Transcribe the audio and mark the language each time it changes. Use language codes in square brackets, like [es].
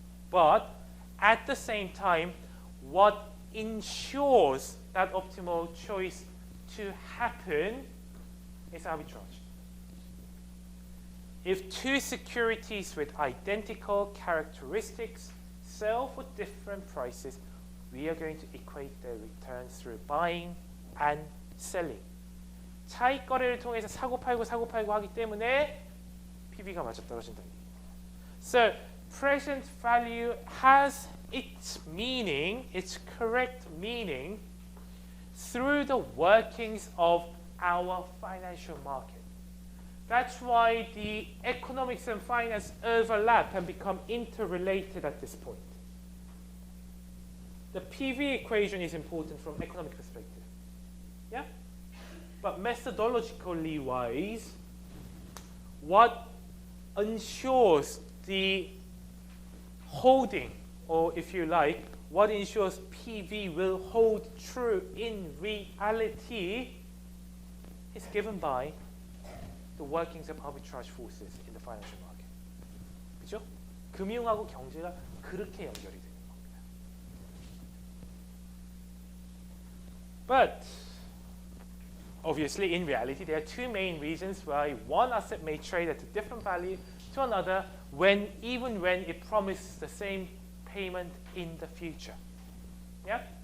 [en] But at the same time, what ensures that optimal choice to happen is arbitrage. If two securities with identical characteristics sell for different prices, we are going to equate their returns through buying and selling. [ko] 차익 거래를 통해서 사고 팔고 하기 때문에 PB가 맞아떨어진다는 얘기예요. [en] So present value has its meaning, its correct meaning, through the workings of our financial market. That's why the economics and finance overlap and become interrelated at this point. The PV equation is important from economic perspective. Yeah? But methodologically wise, what ensures the holding, or if you like, what ensures PV will hold true in reality is given by the workings of arbitrage forces in the financial market. [ko] 그죠? 금융하고 경제가 그렇게 연결이 되는 겁니다. [en] But obviously, in reality, there are two main reasons why one asset may trade at a different value to another even when it promises the same payment in the future. Yeah?